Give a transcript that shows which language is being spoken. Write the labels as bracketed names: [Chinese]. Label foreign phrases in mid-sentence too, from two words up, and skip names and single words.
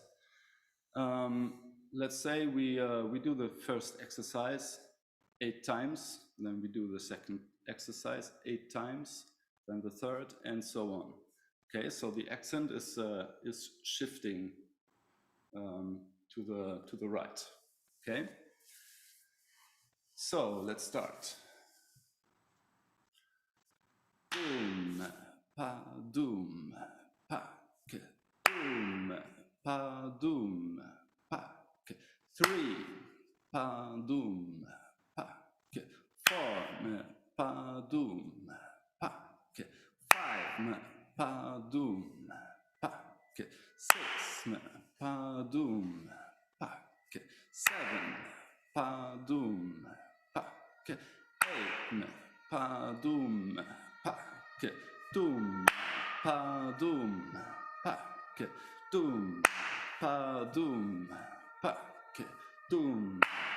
[English] Let's say we do the first exercise 8 times, then we do the second exercise 8 times, then the third, and so on. Okay, so the accent is shifting to the right. Okay, so let's start. Doom pa doom pa ke doom pa doom pa ke 3 pa doom pa ke 4 pa doom pa ke 5 pa doom pa ke 6 pa doom pa ke 7 pa doom pa ke 8 pa doom pa ke doom pa doom pa ke doom pa doom pa ke doom